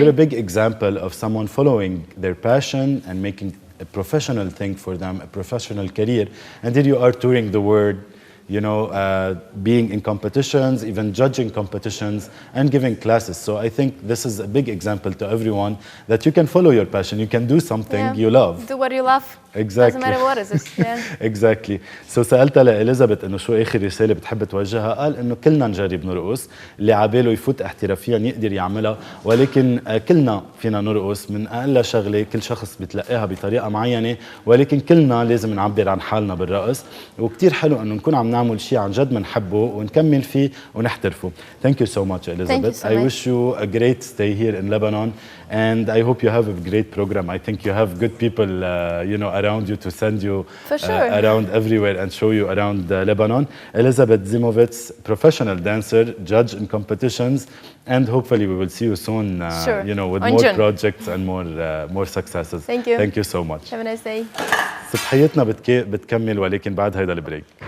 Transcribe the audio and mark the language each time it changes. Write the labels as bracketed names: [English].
[English] you're a big example of someone following their passion and making a professional thing for them, a professional career. And then you are touring the world, you know, being in competitions, even judging competitions and giving classes. So I think this is a big example to everyone that you can follow your passion. You can do something you love. Do what you love. Exactly. Doesn't matter what it is. Yeah. Exactly. [Arabic] So سألتها لإليزابيث إنه شو آخر رسالة بتحب توجهها؟ قال إنه كلنا نجرب نرقص، اللي عباله يفوت احترافيا يقدر يعملها، ولكن كلنا فينا نرقص من أقل شغلة كل شخص بتلاقيها بطريقة معينة، ولكن كلنا لازم نعبر عن حالنا بالرقص، وكتير حلو إنه نكون عم نعمل شيء عن جد بنحبه ونكمل فيه ونحترفه. [English] Thank you so much, Elizabeth. So I much. wish you a great stay here in Lebanon, and I hope you have a great program. I think you have good people, you know, around you to send you For sure. around everywhere and show you around Lebanon. Elizabeth Zymovets, professional dancer, judge in competitions, and hopefully we will see you soon, Sure. you know, with On more June. projects and more successes. Thank you. Thank you so much. Have a nice day. [Arabic] صبحيتنا بتكمل ولكن بعد هيدا البريك.